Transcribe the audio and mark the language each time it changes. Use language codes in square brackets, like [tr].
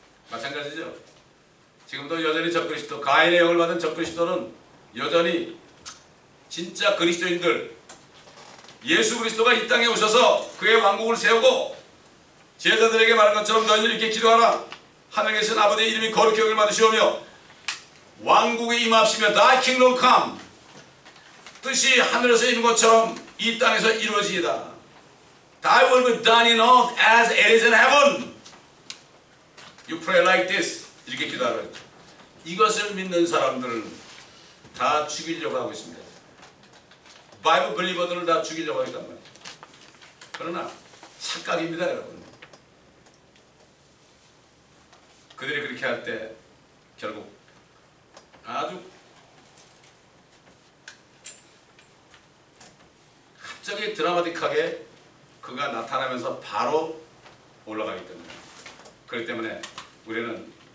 [ko] 마찬가지죠. 지금도 여전히 적그리스도, 가인의 영을 받은 적그리스도는 여전히 진짜 그리스도인들, 예수 그리스도가 이 땅에 오셔서 그의 왕국을 세우고 제자들에게 말한 것처럼 너희들 이렇게 기도하라. 하늘에 계신 아버지의 이름이 거룩히 여김을 받으시오며 왕국이 임합시며 [en] Thy kingdom come. [ko] 뜻이 하늘에서 이룬 것처럼 이 땅에서 이루어지이다. [en] Thy will be done in earth as it is in heaven. You pray like this. [ko] 이렇게 기도하라 했죠. 이것을 믿는 사람들은 다 죽이려고 하고 있습니다. 바이블 빌리버들을 다 죽이려고 하니까 말이에요. 그러나 착각입니다, 여러분. 그들이 그렇게 할 때 결국 아주 갑자기 드라마틱하게 그가 나타나면서 바로 올라가기 때문에 그렇기 때문에 우리는